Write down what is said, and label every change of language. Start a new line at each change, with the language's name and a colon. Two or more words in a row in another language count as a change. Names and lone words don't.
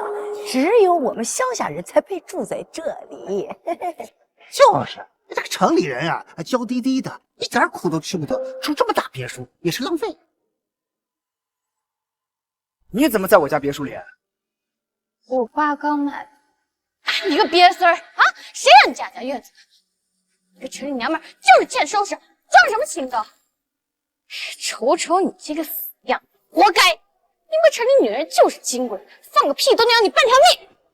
Chinese: 只有我們鄉下人才配住在這裡。就是，這個城裡人啊，嬌滴滴的，一點苦都吃不得，住這麼大別墅也是浪費。你怎麼在我家別墅裡？我爸剛買的。你個鱉孫兒啊！誰讓你家院子？這城裡娘們就是欠收拾，裝什麼清高？瞅瞅你這個死樣，活該！你們城裡女人就是金貴，放個屁都能要你半條命。